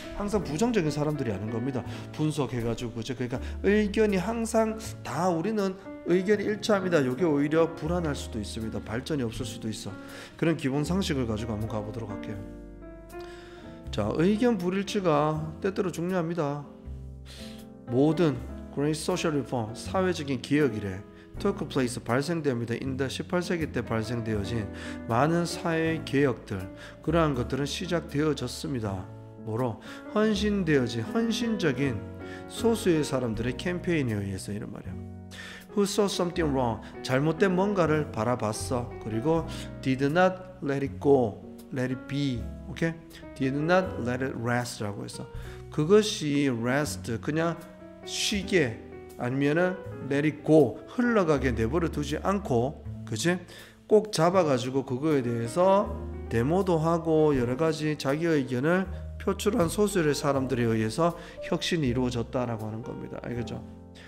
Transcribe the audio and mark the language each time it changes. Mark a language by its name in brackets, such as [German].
[Korean] 항상 부정적인 사람들이 하는 겁니다. 분석해가지고, 그죠? 그러니까 의견이 항상 다 우리는 의견이 일치합니다. 이게 오히려 불안할 수도 있습니다. 발전이 없을 수도 있어. 그런 기본 상식을 가지고 한번 가보도록 할게요. 자, 의견 불일치가 때때로 중요합니다. 모든 Great Social Reform, 사회적인 개혁이래 [English] took place, [Korean] 발생됩니다. 인더 18세기 때 발생되어진 많은 사회 개혁들, 그러한 것들은 시작되어졌습니다. 뭐로? 헌신적인 소수의 사람들의 캠페인에 의해서, 이런 말이야. [English] Who saw something wrong, [Korean] 잘못된 뭔가를 바라봤어. 그리고 [English] did not let it go, let it be, okay? Did not let it rest라고 했어. [Korean] 그것이 rest, 그냥 쉬게, 아니면은 [English] let it go, [Korean] 흘러가게 내버려 두지 않고, 그치? 꼭 잡아가지고 그거에 대해서 데모도 하고 여러 가지 자기 의견을 표출한 소수의 사람들에 의해서 혁신이 이루어졌다라고 하는 겁니다. 알겠죠?